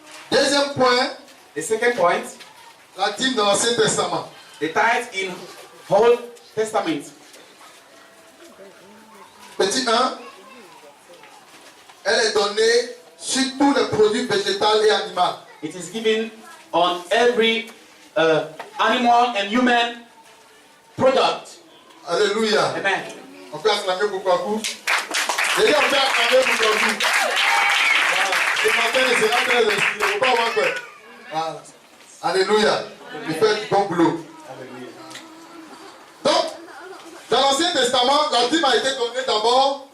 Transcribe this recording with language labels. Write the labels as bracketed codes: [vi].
[fr] Deuxième point, [en] The second point, [fr] la dîme dans l'Ancien Testament. [en] the tithe in Old Testament. [fr] Petit 1, elle est donnée sur tous les produits végétaux et animaux. [en] It is given on every animal and human product. [fr] Alléluia. [en] Amen. [fr] On peut acclamer pour Kwaku. J'ai dit on peut acclamer pour Kwaku. Voilà. Ce matin, il sera très inspiré. Il ne faut pas avoir peur. Voilà. Alléluia. Il fait du bon boulot. Donc, dans l'Ancien Testament, la dîme a été donnée d'abord